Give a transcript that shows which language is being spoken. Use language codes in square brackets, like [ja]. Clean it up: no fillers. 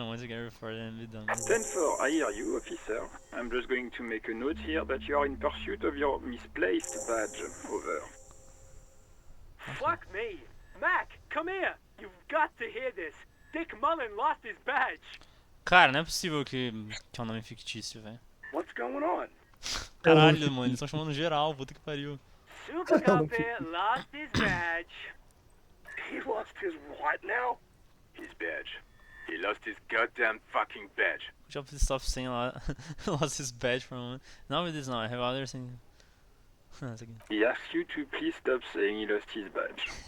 [en] I want to get reported and be done with it. 10-4, I hear you, officer. I'm just going to make a note here that you are in pursuit of your misplaced badge. Over. Fuck me! Mac, come here! You've got to hear this! Dick Mullen lost his badge! [pt] Cara, não é possível que é um nome fictício, velho. [en] What's going on? [pt] Caralho, mano, eles estão chamando geral, puta que pariu. [en] Super Copy lost his badge. He lost his what now? His badge. He lost his goddamn fucking badge. Good job to stop saying lost his badge for a moment. Not with this now, I have other things. He asks you to please stop saying he lost his badge.